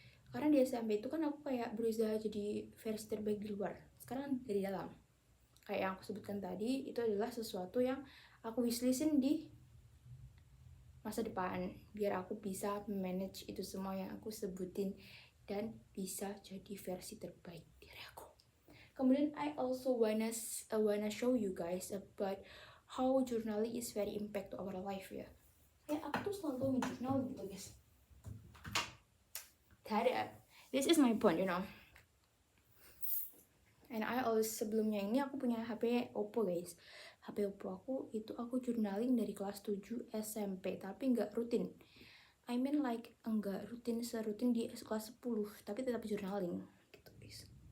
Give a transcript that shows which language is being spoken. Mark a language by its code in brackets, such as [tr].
[id] Karena di SMP itu kan aku kayak berusaha jadi versi terbaik di luar, sekarang dari dalam. Kayak yang aku sebutkan tadi, itu adalah sesuatu yang aku wishlistin di masa depan, biar aku bisa manage itu semua yang aku sebutin dan bisa jadi versi terbaik diri aku. Kemudian [en] I also wanna show you guys about how journaling is very impact to our life ya. [id] Kayak aku tuh selalu nge-journal gitu guys. [en] This is my point, you know. And I always, [id] sebelumnya ini aku punya HP Oppo guys. HP Oppo aku journaling dari kelas 7 SMP, tapi nggak rutin. [en] I mean like [id] enggak rutin serutin di kelas 10, tapi tetap journaling gitu guys.